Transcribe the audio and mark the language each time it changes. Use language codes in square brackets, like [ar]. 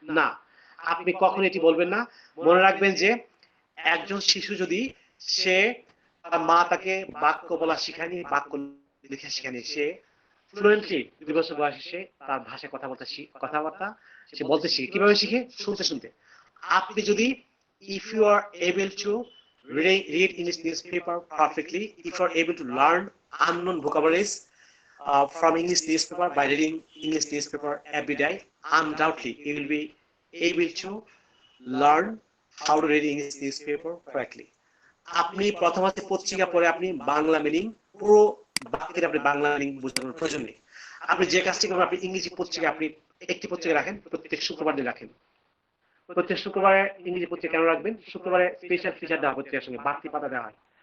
[bn] না, আপনি কখনো এটি বলবেন না। মনে রাখবেন যে একজন শিশু যদি সে তার মা তাকে বাক্য বলা শিখায়নি, বাক্য লেখা শিখায়নি, সে ফ্লুয়েন্টলি 2 বছর বয়সে সে তার ভাষায় কথাবার্তা সে বলতে শিখে। কিভাবে শিখে? শুনতে শুনতে। আপনি যদি [en] if you are able to read English newspaper perfectly, if you are able to learn unknown vocabularies from English newspaper by reading English newspaper every day, undoubtedly you will be able to learn how to read English newspaper correctly. [bn] আপনি প্রথম হচ্ছে পত্রিকা পড়ে আপনি Bangla meaning পুরো বাক্যের আপনি Bangla meaning বুঝতে কোনো প্রয়োজন নেই। আপনি যে কাজটি করবেন, আপনি ইংরেজি পত্রিকা আপনি একটি পত্রিকা রাখেন, প্রত্যেক শুক্রবার দিন রাখেন। প্রত্যেক শুক্রবারে ইংরেজি পত্রিকা কেন রাখবেন? শুক্রবারে স্পেশাল ফিচার দেওয়া পত্রিকার সঙ্গে বাড়তি পাতা দেওয়া হয়।